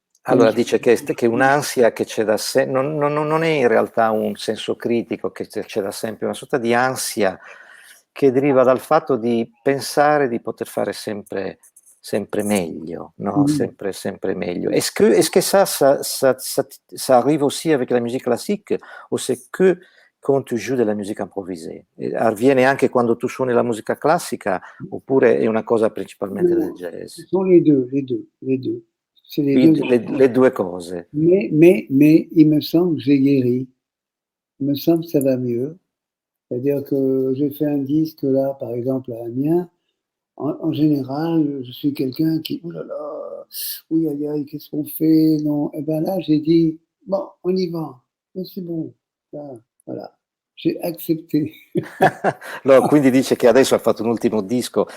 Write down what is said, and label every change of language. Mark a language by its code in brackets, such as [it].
[it] Allora dice che un'ansia che c'è da sempre, non è in realtà un senso critico, che c'è da sempre, una sorta di ansia che deriva dal fatto di pensare di poter fare sempre meglio, no? Sempre meglio. [fr] Est-ce que ça arrive aussi avec la musique classique, [it] o [fr] c'est que quand tu joues [it] della musica [fr] improvisée? [it] Avviene anche quando tu suoni la musica classica, oppure è una cosa principalmente del jazz? Sono [fr] les deux. C'est les [it] due cose. [fr] Mais il me semble que j'ai guéri. Il me semble que ça va mieux. C'est-à-dire que j'ai fait un disque là, par exemple à Amiens. En général, je suis quelqu'un qui, oh là là, oui, aïe, aïe, qu'est-ce qu'on fait? Non. Et ben là, j'ai dit, bon, on y va. Mais c'est bon. Là, voilà. J'ai accepté. [it] No, quindi dice che adesso ha fatto un ultimo disco.